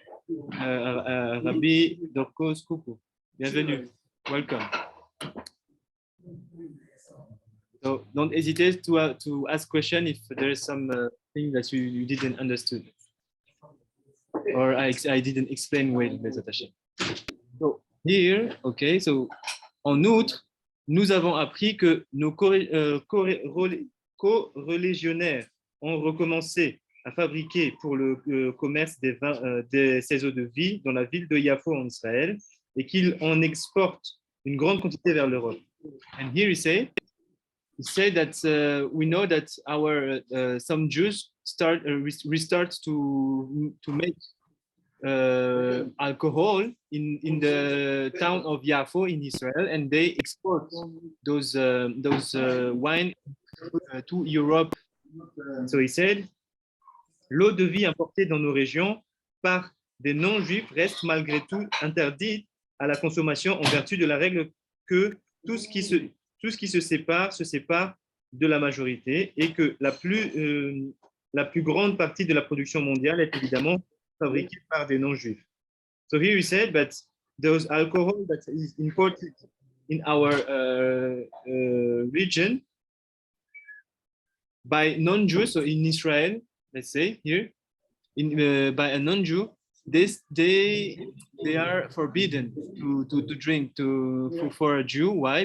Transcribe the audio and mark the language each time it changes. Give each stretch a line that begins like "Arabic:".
English: Rabbi Dorkos Kuku,
French: bienvenue,
English: welcome. So don't hesitate to ask question if there is some thing that you didn't understood or I didn't explain well,
French: les attachés.
English: So here, okay, so
French: en outre, nous avons appris que nos co-religionnaires ont recommencé à fabriquer pour le commerce des vins, ces eaux de vie dans la ville de Yafo en Israël et qu'ils en exportent une grande quantité vers l'Europe.
English: And here he said that we know that our some Jews restart to make alcohol in the town of Yafo in Israel, and they export those wine to Europe. So he said,
French: l'eau de vie importée dans nos régions par des non-juifs reste malgré tout interdite à la consommation en vertu de la règle que tout ce qui se sépare de la majorité et que la plus grande partie de la production mondiale est évidemment fabriquée par des non-juifs.
English: So here he said that those alcohol that is imported in our region by non-Jews, so in Israel, let's say here, by a non-Jew, they are forbidden to drink for a Jew. Why?